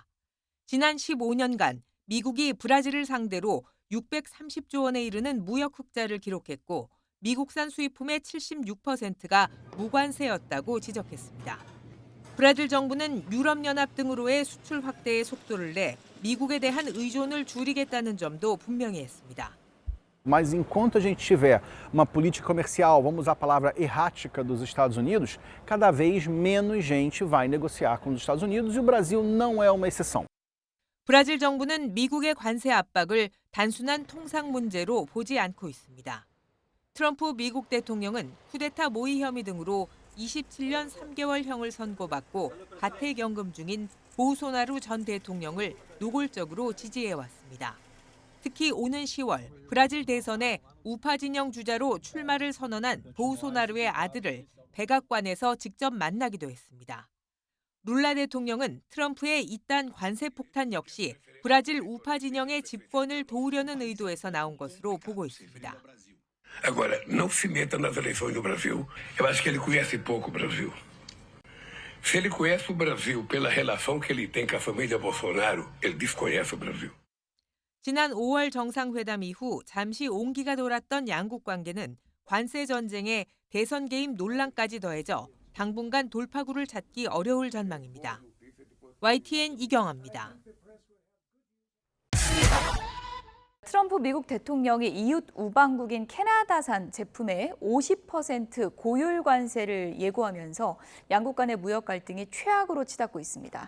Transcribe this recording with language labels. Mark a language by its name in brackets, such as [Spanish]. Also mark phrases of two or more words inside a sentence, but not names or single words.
[Korean] 지난 15년간 미국이 브라질을 상대로 630조 원에 이르는 무역 흑자를 기록했고 미국산 수입품의 76%가 무관세였다고 지적했습니다. 브라질 정부는 유럽연합 등으로의 수출 확대의 속도를 내 미국에 대한 의존을 줄이겠다는 점도 분명히 했습니다. [Portuguese] Mas enquanto a gente tiver uma política comercial, vamos usar a palavra errática dos Estados Unidos, cada vez menos gente vai negociar com os Estados Unidos e o Brasil não é uma exceção. [Korean] 브라질 정부는 미국의 관세 압박을 단순한 통상 문제로 보지 않고 있습니다. 트럼프 미국 대통령은 쿠데타 모의 혐의 등으로 27년 3개월형을 선고받고 가택연금 중인 보우소나루 전 대통령을 노골적으로 지지해왔습니다. 특히 오는 10월 브라질 대선에 우파 진영 주자로 출마를 선언한 보우소나루의 아들을 백악관에서 직접 만나기도 했습니다. 룰라 대통령은 트럼프의 이딴 관세 폭탄 역시 브라질 우파 진영의 집권을 도우려는 의도에서 나온 것으로 보고 있습니다. [Portuguese] Agora, não se meta nas eleições do Brasil. Eu acho que ele conhece pouco o Brasil. Se ele conhece o Brasil pela relação que ele tem com a família Bolsonaro, ele desconhece o Brasil. [Korean] 지난 5월 정상회담 이후 잠시 온기가 돌았던 양국 관계는 관세 전쟁에 대선 개입 논란까지 더해져 당분간 돌파구를 찾기 어려울 전망입니다. YTN 이경아입니다. 트럼프 미국 대통령이 이웃 우방국인 캐나다산 제품에 50% 고율 관세를 예고하면서 양국 간의 무역 갈등이 최악으로 치닫고 있습니다.